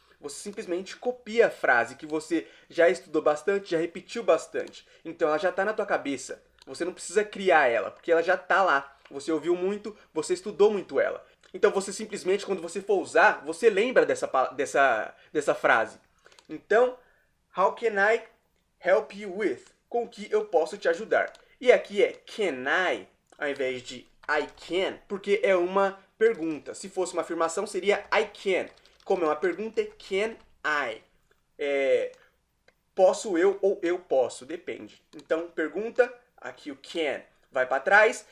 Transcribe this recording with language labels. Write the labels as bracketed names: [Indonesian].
[Portuguese] Você simplesmente copia a frase que você já estudou bastante, já repetiu bastante. Então ela já está na tua cabeça. Você não precisa criar ela, porque ela já está lá. Você ouviu muito, você estudou muito ela. Então você simplesmente, quando você for usar, você lembra dessa frase. Então, [English] how can I help you with? [Portuguese] Com o que eu posso te ajudar? E aqui é can I, ao invés de I can, porque é uma pergunta. Se fosse uma afirmação, seria I can. Como é uma pergunta, é can I. Posso eu ou eu posso, depende. Então, pergunta, aqui o can vai para trás.